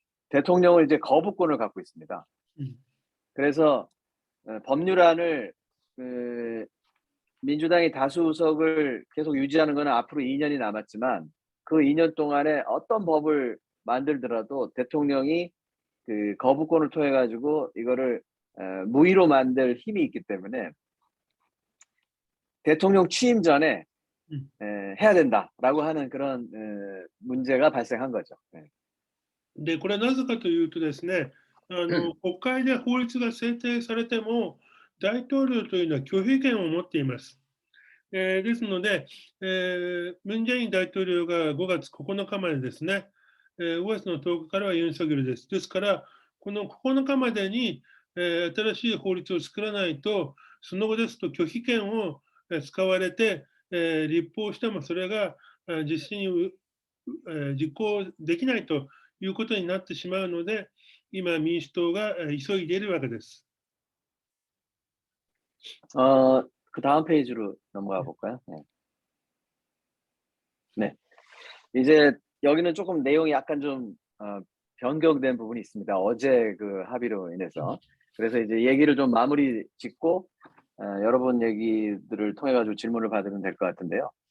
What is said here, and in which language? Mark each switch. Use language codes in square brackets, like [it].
[ko] 대통령은 이제 거부권을 갖고 있습니다. 그래서 법률안을 민주당이 다수석을 계속 유지하는 것은 앞으로 2년이 남았지만 그 2년 동안에 어떤 법을 만들더라도 대통령이 그 거부권을 통해 가지고 이거를 무의로 만들 힘이 있기 때문에 대통령 취임 전에 해야 된다라고 하는 그런 문제가 발생한 거죠. [ja] で、これはなぜかというとですね、国会で法律が制定されても、大統領というのは拒否権を持っています。ですので、ムン・ジェイン大統領が5月9日までですね、5月の10日からはユン・ソギョルです。ですから、この9日までに、新しい法律を作らないと、その後ですと拒否権を使われて、立法してもそれが実施に実行できないということになってしまうので、今、民主党が急いでいるわけです。 [ko] 그 다음 페이지로 넘어가 볼까요? 네. 네. 이제 여기는 조금 내용이 약간 좀 변경된 부분이 있습니다. 어제 그 합의로 인해서. 그래서 이제 얘기를 좀 마무리 짓고 여러분 얘기들을 통해 가지고 질문을 받으면 될 것 같은데요.